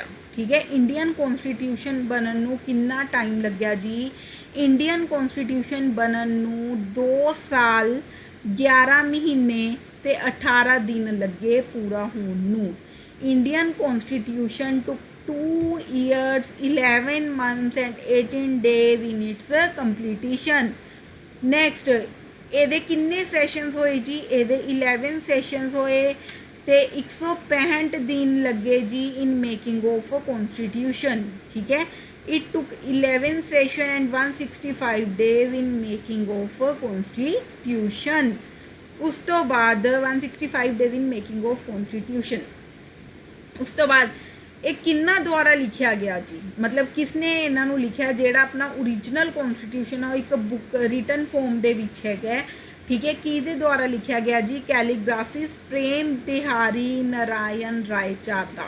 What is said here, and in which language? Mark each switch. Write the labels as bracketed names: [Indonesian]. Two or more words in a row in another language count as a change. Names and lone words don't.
[Punjabi] ਠੀਕ ਹੈ, [English] Indian constitution [Punjabi] ਬਣਨ ਨੂੰ ਕਿੰਨਾ ਟਾਈਮ ਲੱਗਿਆ ਜੀ? [English] Indian constitution [Punjabi] ਬਣਨ ਨੂੰ 2 ਸਾਲ 11 ਮਹੀਨੇ ਤੇ 18 ਦਿਨ ਲੱਗੇ ਪੂਰਾ ਹੋਣ ਨੂੰ। [English] Indian constitution took 2 years 11 months and 18 days in its completion। [Punjabi] ਨੈਕਸਟ, ਇਹਦੇ ਕਿੰਨੇ ਸੈਸ਼ਨਸ ਹੋਏ ਜੀ? ਇਹਦੇ 11 ਸੈਸ਼ਨਸ ਹੋਏ ਤੇ 165 ਦਿਨ ਲੱਗੇ ਜੀ [English] in making of constitution. [Punjabi] ਠੀਕ ਹੈ, [English] it took 11 session and 165 days in making of constitution। [Punjabi] ਉਸ ਤੋਂ ਬਾਅਦ [English] 165 days in making of constitution। [Punjabi] ਉਸ ਤੋਂ ਬਾਅਦ ਇਹ ਕਿੰਨਾ ਦੁਆਰਾ ਲਿਖਿਆ ਗਿਆ ਜੀ? ਮਤਲਬ ਕਿਸਨੇ ਇਹਨਾਂ ਨੂੰ ਲਿਖਿਆ? ਜਿਹੜਾ ਆਪਣਾ ਓਰੀਜਨਲ ਕੌਨਸਟੀਟਿਊਸ਼ਨ ਆ ਉਹ ਇੱਕ [English] book written form [Punjabi] ਦੇ ਵਿੱਚ ਹੈਗਾ। ਠੀਕ ਹੈ, ਕਿਹਦੇ ਦੁਆਰਾ ਲਿਖਿਆ ਗਿਆ ਜੀ? ਕੈਲੀਗ੍ਰਾਫਿਸ ਪ੍ਰੇਮ ਬਿਹਾਰੀ ਨਾਰਾਇਣ ਰਾਏਜਾਦਾ।